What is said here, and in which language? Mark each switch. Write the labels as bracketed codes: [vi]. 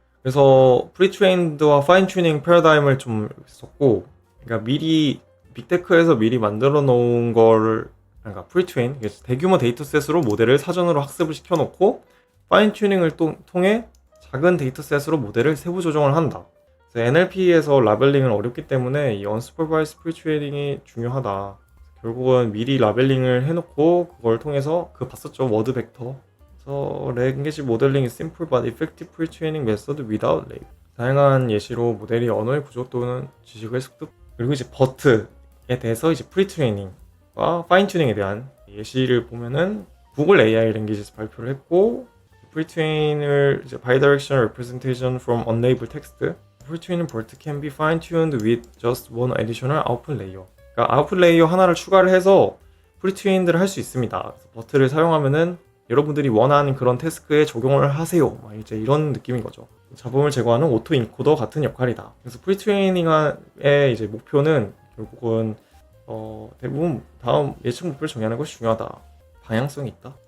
[ko] 그래서 프리트레인드와 파인 튜닝 패러다임을 좀 썼고, 그러니까 미리 빅테크에서 미리 만들어 놓은 걸, 그러니까 프리트레인, 대규모 데이터셋으로 모델을 사전으로 학습을 시켜놓고 파인 튜닝을 통해 작은 데이터셋으로 모델을 세부 조정을 한다. NLP에서 라벨링은 어렵기 때문에 이 [en] unsupervised pre-training [ko] 이 중요하다. 결국은 미리 라벨링을 해놓고 그걸 통해서 봤었죠. 워드 벡터. 그래서 [en] language modeling is simple but effective pre-training method without label. [ko] 다양한 예시로 모델이 언어의 구조 또는 지식을 습득. 그리고 이제 버트에 대해서 이제 pre-training과 fine-tuning에 대한 예시를 보면은 구글 AI 랭귀지에서 발표를 했고, pre-train을 이제 [en] bidirectional representation from unlabeled text. pre-trained BERT can be fine-tuned with just one additional output layer. [ko] 그러니까 아웃풋 레이어 하나를 추가를 해서 pre-trained를 할 수 있습니다. 그래서 버트를 사용하면은 여러분들이 원하는 그런 태스크에 적용을 하세요. 이제 이런 느낌인 거죠. 잡음을 제거하는 오토 인코더 같은 역할이다. 그래서 pre-training의 이제 목표는 결국은 대부분 다음 예측 목표를 정하는 것이 중요하다. 방향성이 있다.